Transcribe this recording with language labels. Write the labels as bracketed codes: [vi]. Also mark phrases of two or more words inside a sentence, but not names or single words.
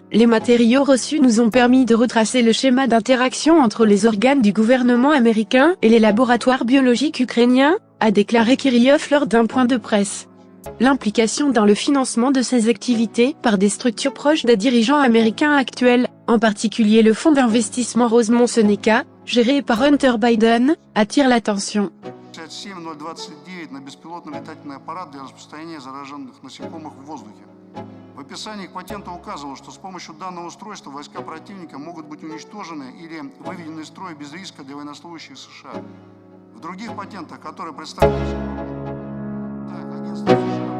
[fr] Les matériaux reçus nous ont permis de retracer le schéma d'interaction entre les organes du gouvernement américain et les laboratoires biologiques ukrainiens, a déclaré Kirillov lors d'un point de presse. L'implication dans le financement de ces activités par des structures proches des dirigeants américains actuels, en particulier le fonds d'investissement Rosemont-Seneca, géré par Hunter Biden, attire l'attention. [ru] 57029 на беспилотный летательный аппарат для распространения зараженных насекомых в воздухе. В описании к патенту указывалось, что с помощью данного устройства войска противника могут быть уничтожены или выведены из строя без риска для военнослужащих США. В других патентах, которые представились агентством